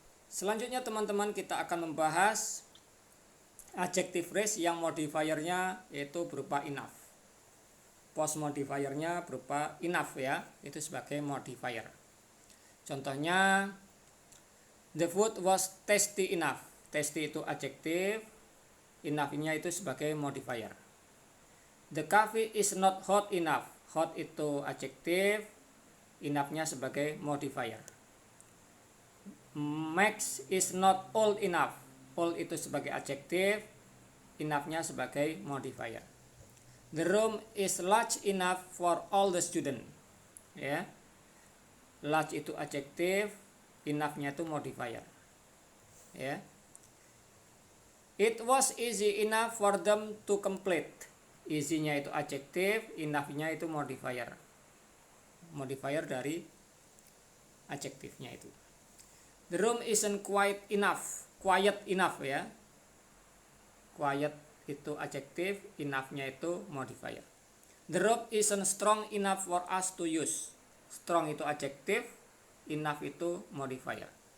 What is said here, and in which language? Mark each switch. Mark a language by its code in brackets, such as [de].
[id] Selanjutnya teman-teman kita akan membahas adjective phrase yang modifiernya yaitu berupa enough. Post modifiernya berupa enough ya, itu sebagai modifier. [en] Contohnya, the food was tasty enough. [id] Tasty itu adjective, enough-nya itu sebagai modifier. [en] The coffee is not hot enough. [id] Hot itu adjective, enough-nya sebagai modifier. [en] Max is not old enough. [id] Old itu sebagai adjective, enough-nya sebagai modifier. [en] The room is large enough for all the student. Ya. [id] Large itu adjective, enough-nya itu modifier. Ya. [en] It was easy enough for them to complete. [id] Easy-nya itu adjective, enough-nya itu modifier. Modifier dari adjektifnya itu. [en] The room isn't quiet enough. Quiet enough ya. [id] Quiet itu adjective, enough-nya itu modifier. [en] The rope isn't strong enough for us to use. [id] Strong itu adjective, enough itu modifier.